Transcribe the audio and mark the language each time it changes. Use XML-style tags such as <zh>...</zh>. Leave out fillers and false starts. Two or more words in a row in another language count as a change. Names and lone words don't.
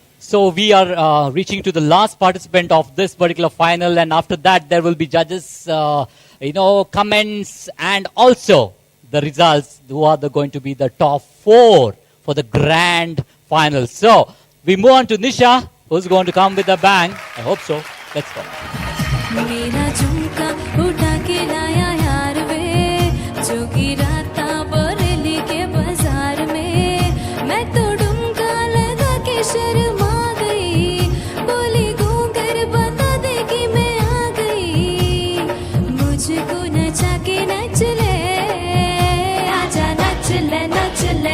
<en>So we are reaching to the last participant of this particular final, and after that there will be judges, comments, and also the results, who are going to be the top 4 for the grand final. So we move on to Nisha, who's going to come with a bang. I hope so. Let's go.</en> <hi>मेरा झुमका उठा के लाया यार वे, जो गिरा था बरेली के बाजार में, मैं तो डुमका लगा के शर्मा गई, बोली घूंघर बता दे कि मैं आ गई, मुझको नचा के नच ले, आजा नच ले</hi>